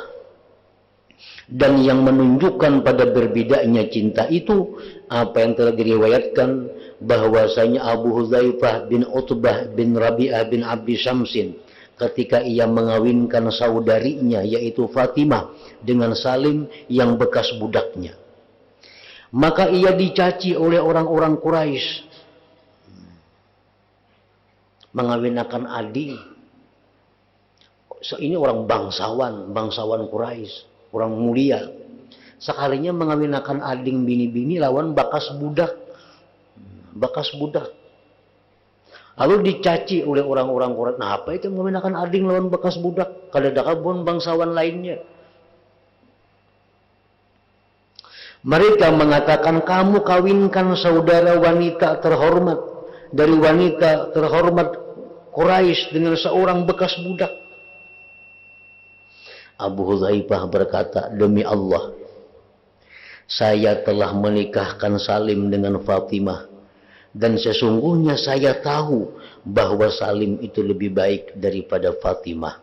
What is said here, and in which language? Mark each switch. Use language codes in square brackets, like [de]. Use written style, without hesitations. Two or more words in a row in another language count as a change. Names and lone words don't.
[id] Dan yang menunjukkan pada berbedanya cinta itu, apa yang telah diriwayatkan, bahwasanya Abu Hudzaifah bin Utbah bin Rabi'ah bin Abi Syamsin, ketika ia mengawinkan saudarinya, yaitu Fatimah, dengan Salim yang bekas budaknya, maka ia dicaci oleh orang-orang Quraisy. Mengawinkan adik. Ini orang bangsawan Quraisy, orang mulia. [bjn] Sekalinya mengawinkan ading bini-bini lawan bekas budak. [id] Lalu dicaci oleh orang-orang Quraisy. [bjn] Nah, apa itu mengawinkan ading lawan bekas budak? Kada dakabon bangsawan lainnya. [id] Mereka mengatakan, kamu kawinkan saudara wanita terhormat dari wanita terhormat Quraisy dengan seorang bekas budak. Abu Hudzaifah berkata, demi Allah, saya telah menikahkan Salim dengan Fatimah, dan sesungguhnya saya tahu bahwa Salim itu lebih baik daripada Fatimah.